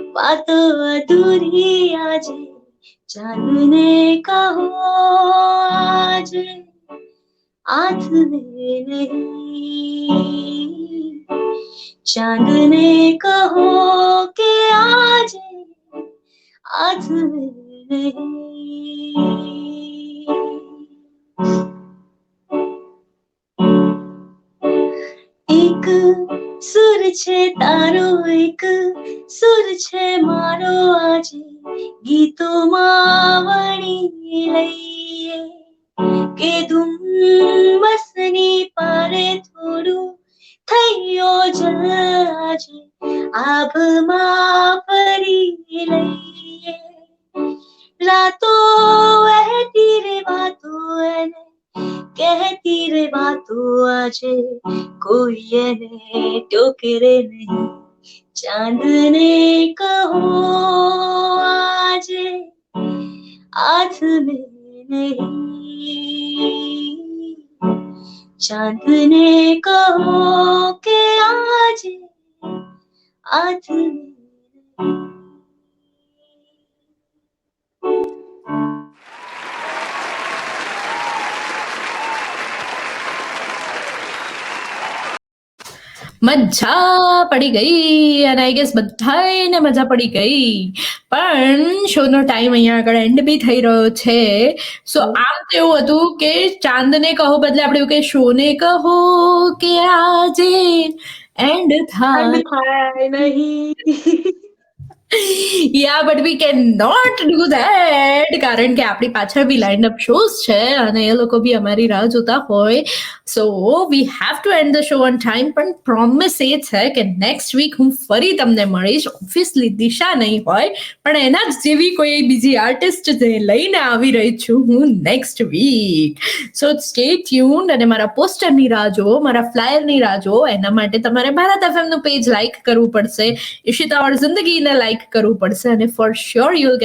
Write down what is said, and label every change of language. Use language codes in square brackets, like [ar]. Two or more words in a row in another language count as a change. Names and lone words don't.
[hi] बातों अधूरी आज चांदने कहो आज हाथ में नहीं चांदने कहो के आज हाथ में नहीं [gu] एक સુર છે તારો એક સુર છે મારો આજે ગીતોમાં વણી લઈએ કે ધુમ્મસની પારે થોડું થયો જલ આજે આભમાં ફરી લઈએ રાતો વહેતી રે વાતો એને [hi] कहती रे बातों आजे कोई ने टोकरे नहीं चांदने कहो आजे हाथ में नहीं चांदने कहो के आजे हाथ में [gu] મજા પડી ગઈ અને [en] I guess [gu] બધાને મજા પડી ગઈ પણ શોનો ટાઈમ અહીંયા આગળ એન્ડ બી થઈ રહ્યો છે સો આમ તો એવું હતું કે ચાંદને કહો બદલે આપણે એવું કે શોને કહો કે આજે એન્ડ થાય [hi] नहीं [en] Yeah, but we cannot do that [gu] કારણ કે આપણી પાછળ બી [en] lined up shows [gu] છે અને એ લોકો બી અમારી રાહ જોતા હોય [en] so we have to end the show on time [gu] પણ પ્રોમિસ એ છે કે [en] next week [gu] હું ફરી તમને મળીશ ઓબ્વિયસલી દિશા નહીં હોય પણ એના જ જેવી કોઈ બીજી આર્ટિસ્ટ લઈને આવી રહી છું હું [en] next week so stay tuned [gu] અને મારા પોસ્ટરની રાહ જુઓ મારા ફ્લાયરની રાહ જુઓ એના માટે તમારે ભારત એફએમનું પેજ લાઇક કરવું પડશે ઈશિતા ઓર જિંદગીને લાઇક કરવું પડશે અને [en] for sure you will